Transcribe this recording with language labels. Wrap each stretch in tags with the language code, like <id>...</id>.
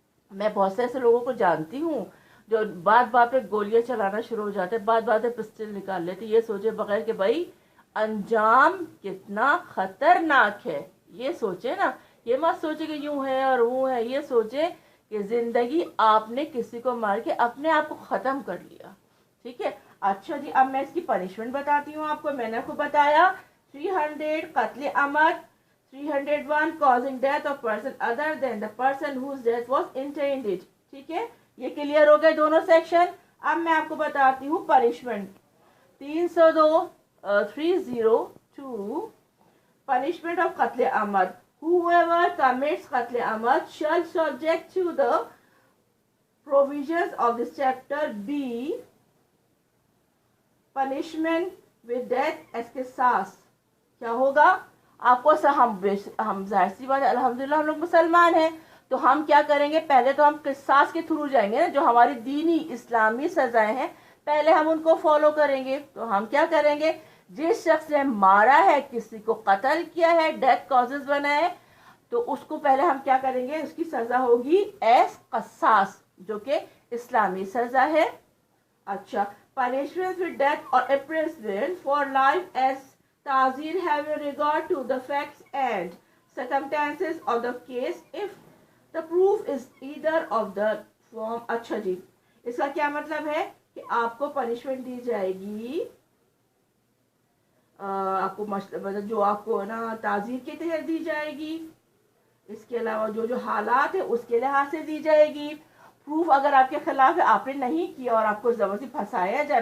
<ur>میں بہت سے ایسے لوگوں کو جانتی ہوں جو بات پہ گولیاں چلانا شروع ہو جاتے ہیں، بات پہ پسٹل نکال لیتے، یہ سوچے بغیر کہ بھائی انجام کتنا خطرناک ہے. یہ سوچے نا، یہ مت سوچے کہ یوں ہے اور وہ ہے، یہ سوچے کہ زندگی آپ نے کسی کو مار کے اپنے آپ کو ختم کر لیا. ٹھیک ہے. اچھا جی، اب میں اس کی پنشمنٹ بتاتی ہوں آپ کو. میں نے آپ کو بتایا</ur> <en>300 قتل عمد، 301 causing death of person other than the person whose death was intended.</en> <ur>ٹھیک ہے، یہ کلیئر ہو گئے دونوں سیکشن. اب میں آپ کو بتاتی ہوں پنشمنٹ.</ur> <en>302 302 punishment of قتل عمد. Whoever commits قتل عمد shall subject to the provisions of this chapter be punishment with death as قصاص.</en> <ur>کیا ہوگا؟ آپ کو ہم ظاہر سی بات ہے، الحمدللہ ہم لوگ مسلمان ہیں، تو ہم کیا کریں گے؟ پہلے تو ہم قصاص کے تھرو جائیں گے نا، جو ہماری دینی اسلامی سزائیں ہیں پہلے ہم ان کو فالو کریں گے. تو ہم کیا کریں گے؟ جس شخص نے مارا ہے، کسی کو قتل کیا ہے، ڈیتھ کازز بنا ہے، تو اس کو پہلے ہم کیا کریں گے؟ اس کی سزا ہوگی ایز قصاص، جو کہ اسلامی سزا ہے.</ur> <en>اچھا، punishment with death or imprisonment for life as تعزیر having regard to the facts and circumstances of the case if the proof is either of the form.</en> <ur>اچھا جی، اس کا کیا مطلب ہے کہ آپ کو پنشمنٹ دی جائے گی، آپ کو مطلب جو آپ کو نا تعزیر کے تحت دی جائے گی، اس کے علاوہ جو حالات ہے اس کے لحاظ سے دی جائے گی. پروف اگر آپ کے خلاف ہے، آپ نے نہیں کیا اور آپ کو زبردستی پھنسایا جائے.</ur>